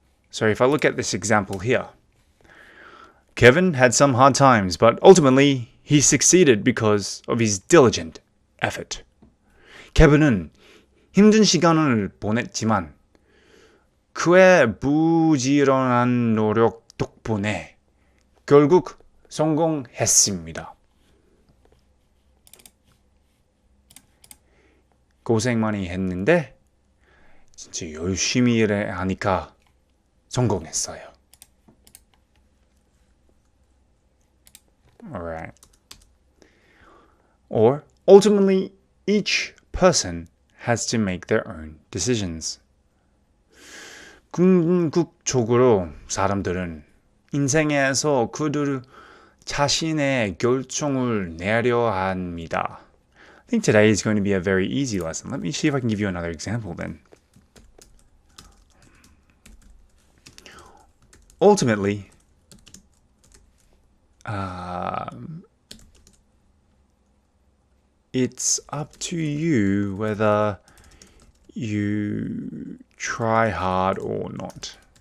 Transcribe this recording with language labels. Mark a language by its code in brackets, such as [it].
[en] So if I look at this example here, Kevin had some hard times, but ultimately he succeeded because of his diligent effort. [ko] 케빈은 힘든 시간을 보냈지만 그의 부지런한 노력 덕분에 결국 성공했습니다. 고생 많이 했는데 진짜 열심히 일하니까 성공했어요. [en] Alright. Or ultimately, each person has to make their own decisions. [ko] 궁극적으로 사람들은 인생에서 그들 자신의 결정을 내려 합니다. [en] I think today is going to be a very easy lesson. Let me see if I can give you another example then. Ultimately, it's up to you whether you try hard or not.